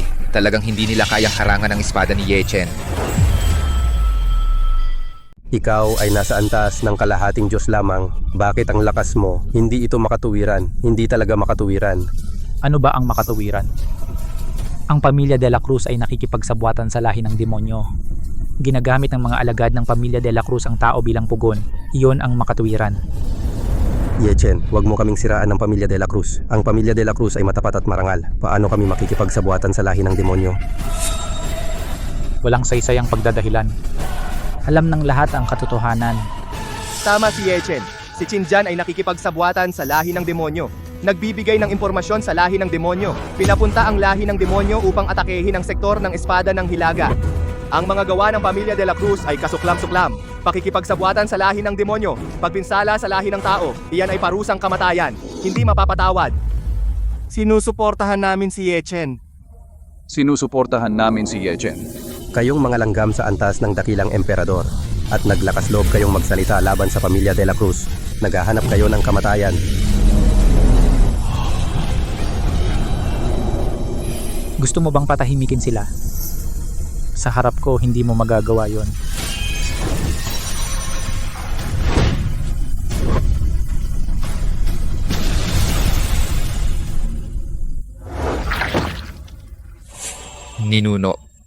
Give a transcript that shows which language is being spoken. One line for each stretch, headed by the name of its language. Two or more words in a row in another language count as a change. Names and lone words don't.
Filipino: Talagang hindi nila kayang harangan ang espada ni Yechen. Ikaw ay nasa antas ng kalahating Diyos lamang. Bakit ang lakas mo? Hindi ito makatuwiran. Hindi talaga makatuwiran. Ano ba ang makatuwiran? Ang pamilya de la Cruz ay nakikipagsabwatan sa lahi ng demonyo. Ginagamit ng mga alagad ng pamilya de la Cruz ang tao bilang pugon. Iyon ang makatuwiran. Yechen, huwag mo kaming siraan ng pamilya de la Cruz. Ang pamilya de la Cruz ay matapat at marangal. Paano kami makikipagsabuatan sa lahi ng demonyo? Walang saysayang pagdadahilan. Alam ng lahat ang katotohanan. Tama si Yechen. Si Chinjan ay nakikipagsabuatan sa lahi ng demonyo. Nagbibigay ng impormasyon sa lahi ng demonyo. Pinapunta ang lahi ng demonyo upang atakehin ang sektor ng espada ng Hilaga. Ang mga gawa ng pamilya de la Cruz ay kasuklam-suklam. Pakikipagsabuatan sa lahi ng demonyo. Pagpinsala sa lahi ng tao, iyan ay parusang kamatayan. Hindi mapapatawad. Sinusuportahan namin si Yechen. Sinusuportahan namin si Yechen. Kayong mga langgam sa antas ng dakilang emperador. At naglakas loob kayong magsalita laban sa pamilya de la Cruz. Naghahanap kayo ng kamatayan. Gusto mo bang patahimikin sila? Sa harap ko, hindi mo magagawa yon. Ninuno.